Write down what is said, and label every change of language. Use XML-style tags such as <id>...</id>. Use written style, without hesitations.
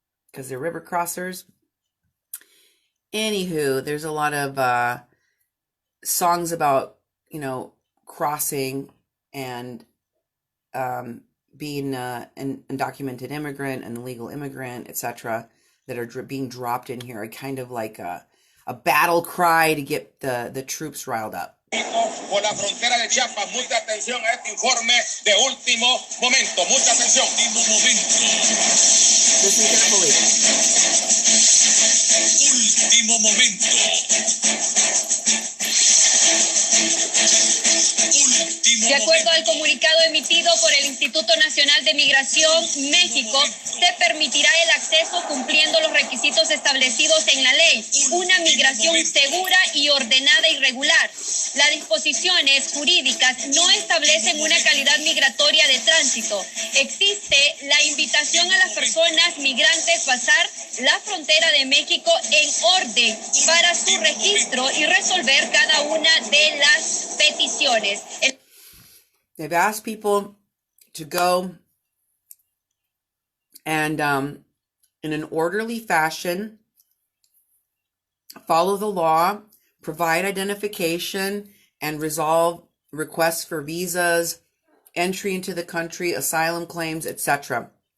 <en>Because they're river crossers. Anywho, there's a lot of songs about, crossing and being an undocumented immigrant, an illegal immigrant, etc., that are being dropped in here. Kind of like a battle cry to get the troops riled up.</en> <es>Por la frontera de Chiapas, mucha atención a este informe de último momento. Mucha atención. Último momento.</es> <en>Listen carefully.</en> <es>Último momento. De acuerdo al comunicado emitido por el Instituto Nacional de Migración, México, se permitirá el acceso cumpliendo los requisitos establecidos en la ley, una migración segura y ordenada y regular. Las disposiciones jurídicas no establecen una calidad migratoria de tránsito. Existe la invitación a las personas migrantes pasar la frontera de México en orden para su registro y resolver cada una de las peticiones.</es> <en>They've asked people to go and in an orderly fashion, follow the law, provide identification, and resolve requests for visas, entry into the country, asylum claims, etc.</en>